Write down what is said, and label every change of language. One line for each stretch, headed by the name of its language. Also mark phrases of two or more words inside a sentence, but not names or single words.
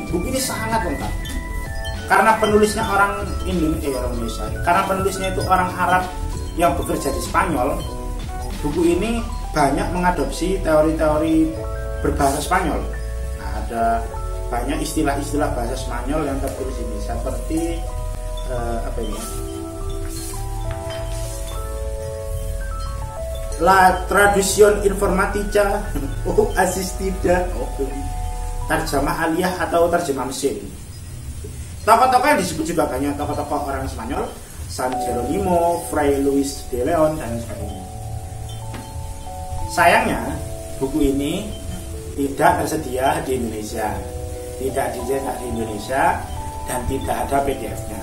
Indonesian: Buku ini sangat lengkap. Karena penulisnya orang Indonesia, karena penulisnya itu orang Arab yang bekerja di Spanyol, buku ini banyak mengadopsi teori-teori berbahasa Spanyol. Nah, ada banyak istilah-istilah bahasa Spanyol yang tertulis ini, seperti apa ini?
Spanish: La traducción informatica o asistida,
Arabic: ترجمة آلية
Indonesian: atau terjemah mesin. Tokoh-tokoh yang disebut juga banyak tokoh-tokoh orang Spanyol, San Jerónimo, Fray Luis de León, dan sebagainya. Sayangnya buku ini tidak tersedia di Indonesia, tidak dicetak di Indonesia, dan tidak ada PDF-nya.